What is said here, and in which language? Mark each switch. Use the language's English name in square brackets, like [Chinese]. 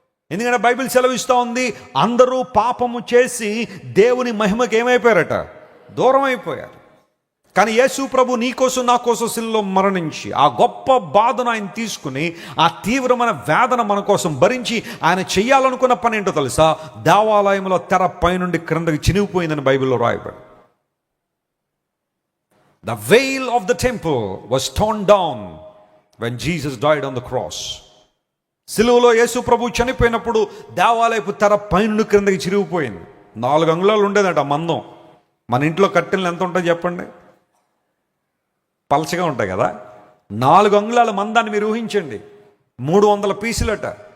[Telugu] ఎందుకంటే బైబిల్ సెలవిస్తూ ఉంది, అందరూ పాపము చేసి దేవుని మహిమకి ఏమైపోయారట? దూరం అయిపోయారు. కానీ యేసు ప్రభు నీ కోసం నా కోసం శిలువలో మరణించి ఆ గొప్ప బాధను ఆయన తీసుకుని, ఆ తీవ్రమైన వేదన మన కోసం భరించి ఆయన చెయ్యాలనుకున్న పని ఏంటో తెలుసా? దేవాలయంలో తెర పైనుండి క్రిందకి చినిగిపోయిందని బైబిల్లో రాయబడి. [English] The veil of the temple was torn down when Jesus died on the cross. [Telugu] సిలువలో యేసు ప్రభు చనిపోయినప్పుడు దేవాలయపు తెర పైనుండి క్రిందకి చిరిగిపోయింది. 4 అంగుళాలు ఉండేదట మందం. మన ఇంట్లో కట్టెలు ఎంత ఉంటాయి చెప్పండి? పలచగా ఉంటాయి కదా. 4 అంగుళాల మందాన్ని మీరు ఊహించండి. 300 పీసులట.